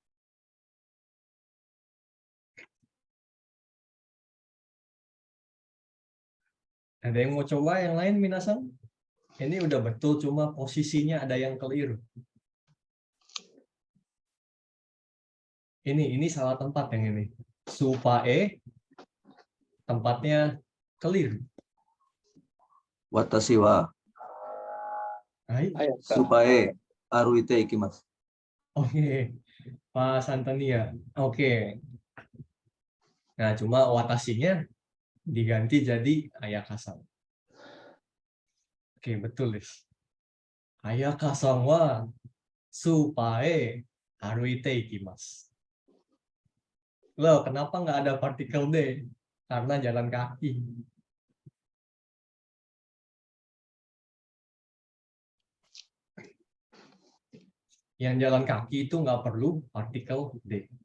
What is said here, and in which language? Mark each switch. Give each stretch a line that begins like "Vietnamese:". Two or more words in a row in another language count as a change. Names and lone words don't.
Indonesian: Ada yang mau coba yang lain, Minasang? Ini udah betul, cuma posisinya ada yang keliru. Ini salah tempat yang ini. Supae, tempatnya keliru.
Japanese: 私は Hai. Ayaka. スーパーへ歩いて行きます.
Indonesian: Oke, Pak Santania. Oke. Nah, cuma watashinya diganti jadi Ayaka-san. Oke, betul, Lis.
Japanese: あやかさんはスーパーへ歩いて行きます.
Indonesian: Loh, kenapa nggak ada partikel D? Karena jalan kaki. Yang jalan kaki itu nggak perlu partikel D.